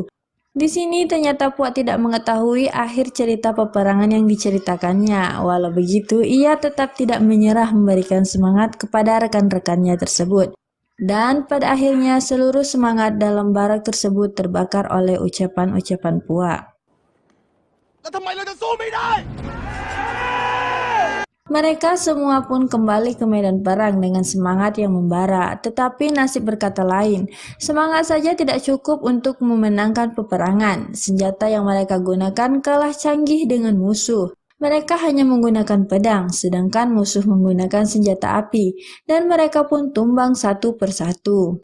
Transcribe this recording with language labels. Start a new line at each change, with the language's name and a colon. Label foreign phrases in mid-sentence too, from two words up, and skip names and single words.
Indonesian: Di sini ternyata Puak tidak mengetahui akhir cerita peperangan yang diceritakannya. Walau begitu, ia tetap tidak menyerah memberikan semangat kepada rekan-rekannya tersebut. Dan pada akhirnya seluruh semangat dalam barak tersebut terbakar oleh ucapan-ucapan Puak.
Thai: แล้วทำไมเราจะสู้ไม่ได้
Indonesian: Mereka semua pun kembali ke medan perang dengan semangat yang membara, tetapi nasib berkata lain. Semangat saja tidak cukup untuk memenangkan peperangan. Senjata yang mereka gunakan kalah canggih dengan musuh. Mereka hanya menggunakan pedang, sedangkan musuh menggunakan senjata api, dan mereka pun tumbang satu persatu.